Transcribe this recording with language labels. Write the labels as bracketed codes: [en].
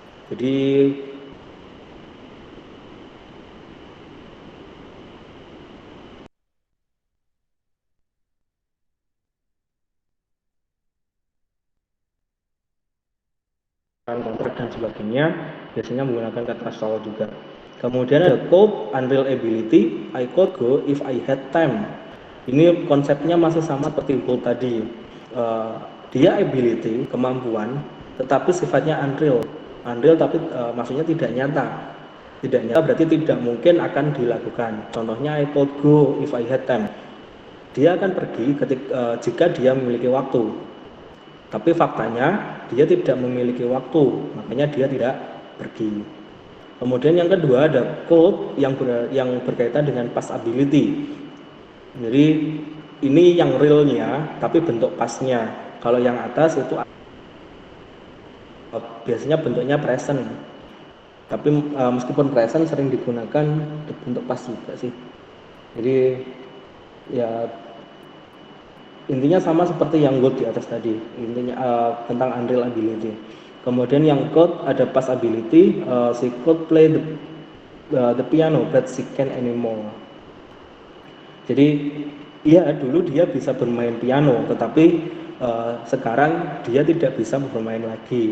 [id] Jadi kontrak dan sebagainya biasanya menggunakan kata shall juga. Kemudian ada [en] cope unreal ability, I could go if I had time. [id] Ini konsepnya masih sama seperti goal tadi. Dia ability, kemampuan, tetapi sifatnya unreal. Unreal tapi maksudnya tidak nyata. Tidak nyata berarti tidak mungkin akan dilakukan. Contohnya [en] I could go if I had time. [id] Dia akan pergi jika dia memiliki waktu. Tapi faktanya dia tidak memiliki waktu, makanya dia tidak pergi. Kemudian yang kedua ada could yang berkaitan dengan past ability. Jadi ini yang realnya, tapi bentuk pastnya. Kalau yang atas itu biasanya bentuknya present. Tapi meskipun present sering digunakan bentuk past juga sih. Jadi ya intinya sama seperti yang good di atas tadi, intinya tentang unreal ability. Kemudian yang [en] could [id] ada [en] past ability, she could play the piano but she can't anymore. [id] Jadi iya dulu dia bisa bermain piano, tetapi sekarang dia tidak bisa bermain lagi.